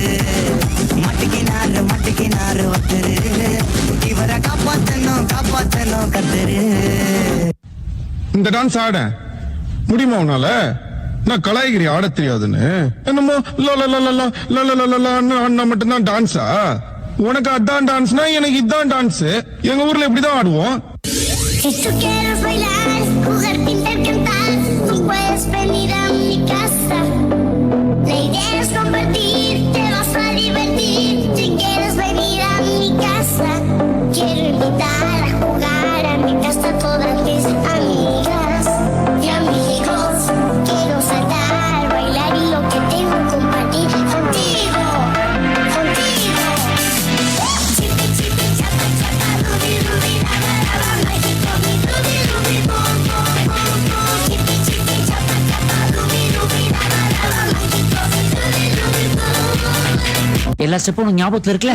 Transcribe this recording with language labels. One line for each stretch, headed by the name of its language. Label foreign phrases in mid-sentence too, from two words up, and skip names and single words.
Tamil: மட்டிக்கினாரு ஒருத்தரு இவரை காப்பாத்தணும் கத்துரு. இந்த டான்ஸ் ஆட முடியுமா உன்னால? நான் கலாய்கிரி ஆட தெரியாதுன்னு என்னமோ ஆடினா மட்டும்தான் டான்ஸா? உனக்கு அதான் டான்ஸ்னா எனக்கு இதான் டான்ஸ். எங்க ஊர்ல இப்படிதான் ஆடுவோம்.
Spanish: Quiero invitar a jugar a mi casa todas mis amigas y amigos. Quiero saltar, bailar y lo que tengo compartir contigo. Chipi, chipi, chapa, chapa, rubi, rubi, la, mágico, mi rubi, rubi, bom, bom, bom, bom. Chipi, chipi, chapa, chapa, rubi, rubi, la, mágico, mi rubi, rubi, bom. எல்லா ஸ்டெப்பும் ஞாபகத்துல இருக்குல்ல?